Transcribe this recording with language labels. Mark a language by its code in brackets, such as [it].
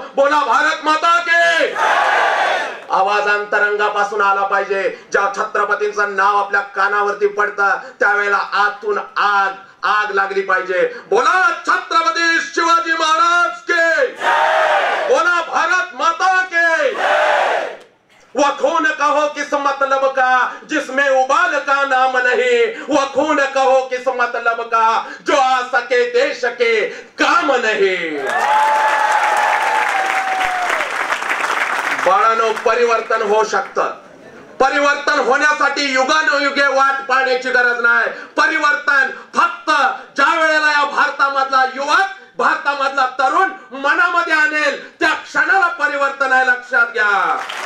[mr] बोला [hi] भारत माता की. [mr] आवाज अंतरंगापासून आला पाहिजे. ज्या छत्रपतींचं नाव आपल्या कानावरती पडतं त्यावेळेला आतून आग लागली पाहिजे. बोला छत्रपती शिवाजी महाराज के. बोला [hi] भारत माता के. वो खून कहो किस मतलब का जिसमें उबाल का नाम नहीं, वो खून कहो किस मतलब का जो आ सके देश के काम नहीं. [mr] बाळांनो, परिवर्तन होऊ शकतं. परिवर्तन होण्यासाठी युगानुयुगे वाट पाहण्याची गरज नाही. परिवर्तन फक्त ज्या वेळेला या भारतामधला युवक, भारतामधला तरुण मनामध्ये आणेल त्या क्षणाला परिवर्तन आहे. लक्षात घ्या.